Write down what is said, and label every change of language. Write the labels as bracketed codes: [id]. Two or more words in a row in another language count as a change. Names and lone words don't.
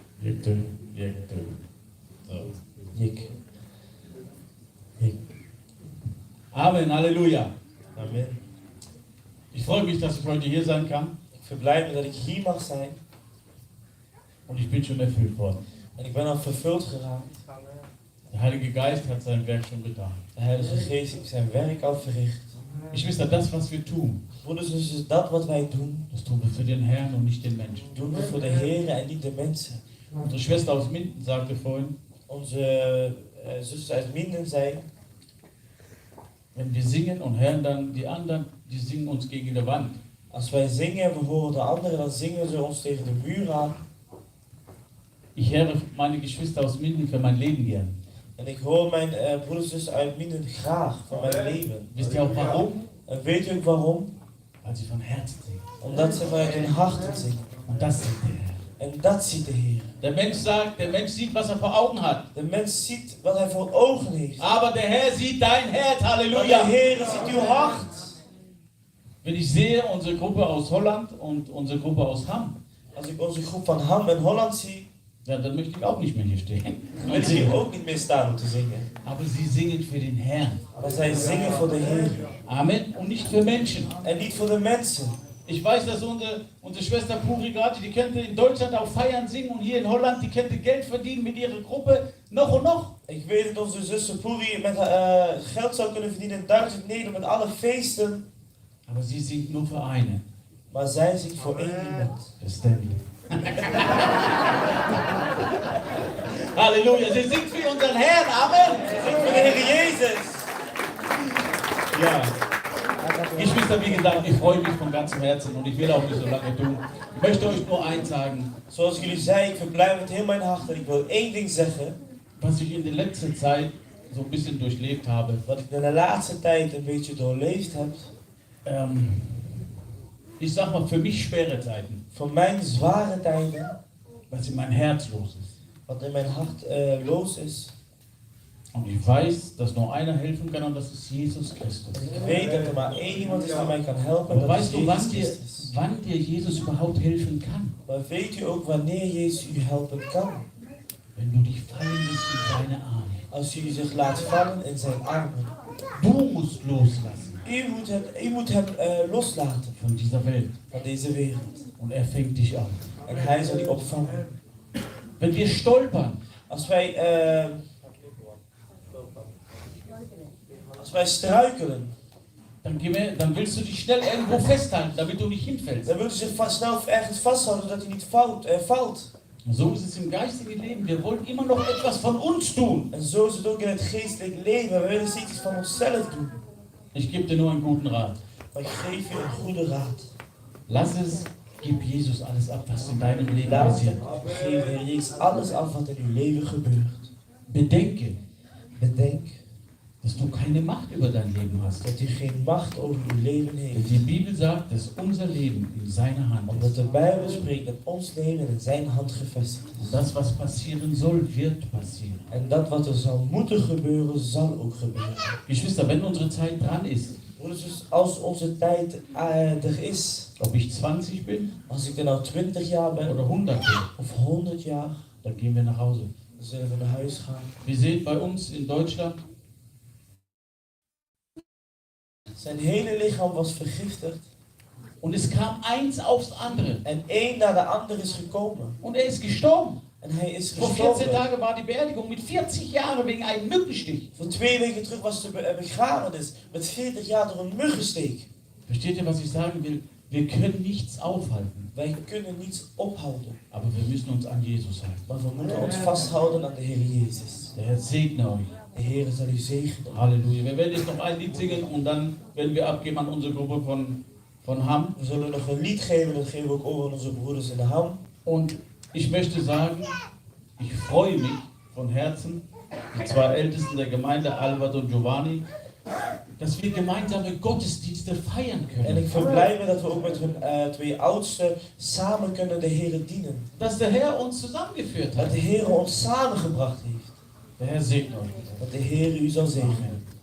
[de] Bitte, bitte. So. Jik. Jik. Amen, Halleluja. Amen. Ich freue mich, dass ich heute hier sein kann [nl] Ik verblijd me dat ik hier mag zijn. [de] und ich bin schon erfüllt worden. [nl] En ik ben al vervuld geraakt. [de] Der Heilige Geist hat sein Werk schon getan. [nl] De Heilige Geest heeft zijn werk al verricht. [de] Geschwister, das, was wir tun, [nl] Broeders, dus is dat wat wij doen, [de] das tun wir für den Herrn und nicht den Menschen. [nl] doen we voor de Heer en niet de mensen. [de] Unsere Schwester aus Minden sagte vorhin, [nl] Onze zuster uit Minden zei, [de] wenn wir singen und hören dann die anderen, die singen uns gegen die Wand. [nl] als wij zingen en we horen de anderen, dan zingen ze ons tegen de muur aan. [de] Ich höre meine Geschwister aus Minden für mein Leben gern. [nl] En ik hoor mijn broeders en zussen uit Minden graag voor mijn leven. [de] Wisst ihr auch warum? [nl] En weet u ook waarom? [de] Weil sie von Herzen singen. [nl] Omdat ze vanuit hun harten zingen. [de] Und das sieht der Herr. [nl] En dat ziet de Heer. [de] Der Mensch sieht, was er vor Augen hat. [nl] De mens ziet wat hij voor ogen heeft. [de] Aber der Herr sieht dein Herz. [nl] Maar de Halleluja. Heer ziet uw hart. [de] Wenn ich sehe, unsere Gruppe aus Holland und unsere Gruppe aus Hamm, [nl] Als ik onze groep van Ham en Holland zie, ja, [de] dann möchte ich auch nicht mehr hier stehen. [nl] dan wil ik hier ook niet meer staan om te zingen. [de] Aber sie singen für den Herrn. [nl] Maar zij zingen voor de Heer. [de] Amen. Und nicht für Menschen. [nl] En niet voor de mensen. [de] Ich weiß, dass unsere Schwester Puri gerade, die könnte in Deutschland auf Feiern singen und hier in Holland, die könnte Geld verdienen mit ihrer Gruppe. Noch und noch. [nl] Ik weet dat onze zuster Puri met geld zou kunnen verdienen in Duitsland, Nederland, met alle feesten. [de] Aber sie singt nur für einen. [nl] Maar zij zingt voor één iemand. [de] Das ist Stanley. Halleluja. Sie singt für unseren Herrn. Amen. [nl] Zingt voor de Heer Jezus. Ja. [de] Geschwister, wie gesagt, ich freue mich von ganzem Herzen und ich will auch nicht so lange tun. Ich möchte euch nur eins sagen, [nl] Zoals ik jullie zei, ik verblij met heel mijn hart en ik wil één ding zeggen. [de] was ich in der letzten Zeit so ein bisschen durchlebt habe. [nl] Wat ik in de laatste tijd een beetje doorleefd heb. [de] Ich sag mal, für mich schwere Zeiten, [nl] Voor mijn zware tijden. [de] was in mein Herz los ist. [nl] Wat in mijn hart los is. [de] Und ich weiß, dass nur einer helfen kann und das ist Jesus Christus. [nl] Ik weet dat er maar één iemand is die mij kan helpen. [de] Aber [nl] Dat is [de] weißt du, [nl] Jezus Christus. [de] wann dir Jesus überhaupt helfen kann? [nl] Maar weet u ook wanneer Jezus u helpen kan? [de] Wenn du dich fallen lässt in seine Arme. [nl] Als u zich laat vallen in zijn armen. [de] Du musst loslassen [nl] U moet hem loslaten [de] von dieser Welt [nl] van deze wereld. [de] und er fängt dich an. [nl] En hij zal die opvangen. [de] Wenn wir stolpern, [nl] Als wij struikelen, [de] dann willst du dich schnell irgendwo festhalten, damit du nicht hinfällst. [nl] dan wil je zich snel ergens vasthouden zodat hij niet valt. [de] Und so ist es im geistigen Leben. Wir wollen immer noch etwas von uns tun. [nl] En zo is het ook in het geestelijk leven. We willen steeds iets van onszelf doen. [de] Ich gebe dir nur einen guten Rat. [nl] Maar ik geef je een goede raad. [de] Lass es, gib Jesus alles ab, was in deinem Leben [nl] Laat [de] passiert. [nl] geef de Heer Jezus alles af wat in uw leven gebeurt. [de] Bedenke, [nl] Bedenk [de] dass du keine Macht über dein Leben hast. [nl] dat u geen macht over uw leven [de] Denn [nl] heeft. [de] die Bibel sagt, dass unser Leben in seiner Hand [nl] Omdat [de] ist. [nl] de Bijbel spreekt dat ons leven in zijn hand gevestigd [de] Und [nl] is. [de] das, was passieren soll, wird passieren. [nl] En dat wat er zal moeten gebeuren, zal ook gebeuren. [de] Geschwister, wenn unsere Zeit dran ist, [nl] Broeders, dus als onze tijd er is, [de] ob ich 20 bin [nl] als ik er nou 20 jaar ben, [de] oder 100 bin, [nl] of 100 jaar, [de] dann gehen wir nach Hause. [nl] dan zullen we naar huis gaan. [de] Wir sehen bei uns in Deutschland, [nl] Zijn hele lichaam was vergiftigd [de] und es kam eins aufs andere. [nl] en één na de ander is gekomen. [de] Und er ist gestorben. [nl] En hij is [de] Vor 14 [nl] gestorven. [de] Tagen war die Beerdigung mit 40 Jahren wegen einem Mückenstich. [nl] Voor 2 weken terug was de begrafenis met 40 jaar door een muggensteek. [de] Versteht ihr, was ich sagen will? Wir können nichts aufhalten, [nl] Wij kunnen niets ophouden, [de] aber wir müssen uns an Jesus halten. [nl] maar we moeten ons vasthouden aan de Heer Jezus. [de] Der Herr segne euch. [nl] De Heer zal u zegenen. Halleluja. [de] Wir werden jetzt noch ein Lied singen und dann werden wir abgeben an unsere Gruppe von Hamm. [nl] We zullen nog een lied geven, dat geven we ook over aan onze broeders in de Ham. [de] Und ich möchte sagen, ich freue mich von Herzen, die zwei Ältesten der Gemeinde, Albert und Giovanni, dass wir gemeinsame Gottesdienste feiern [nl] En [de] können. [nl] ik verblij me dat we ook met hun 2 oudsten samen kunnen de Heer dienen. [de] Dass der Herr uns zusammengeführt [nl] Dat [de] hat. [nl] de Heer ons samengebracht heeft. [de] Der Herr segne euch. [nl] Dat de Heer u zal zegenen.